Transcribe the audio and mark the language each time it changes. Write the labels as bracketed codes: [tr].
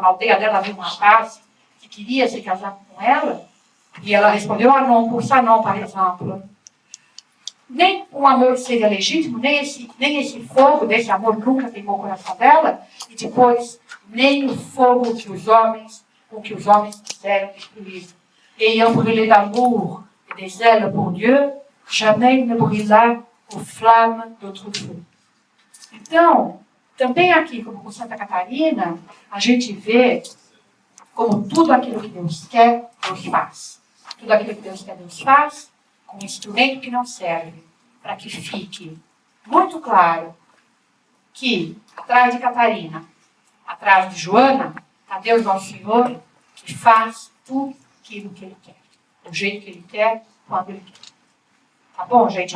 [pt] Na aldeia dela havia um rapaz que queria se casar com ela, e ela respondeu, ah não, por ça não, por exemplo. Nem um amor seria legítimo, nem esse fogo desse amor nunca queimou o coração dela, e depois, nem o fogo com que os homens quiseram destruir. [fr] Ayant brûlé d'amour et de zèle pour Dieu, jamais ne brûla aux flammes d'autre feu. [pt] Então, também aqui, como com Santa Catarina, a gente vê como tudo aquilo que Deus quer, Deus faz. Tudo aquilo que Deus quer, Deus faz, com um instrumento que não serve, para que fique muito claro que, atrás de Catarina, atrás de Joana, está Deus Nosso Senhor, que faz tudo aquilo que Ele quer, do jeito que Ele quer, quando Ele quer. Tá bom, gente?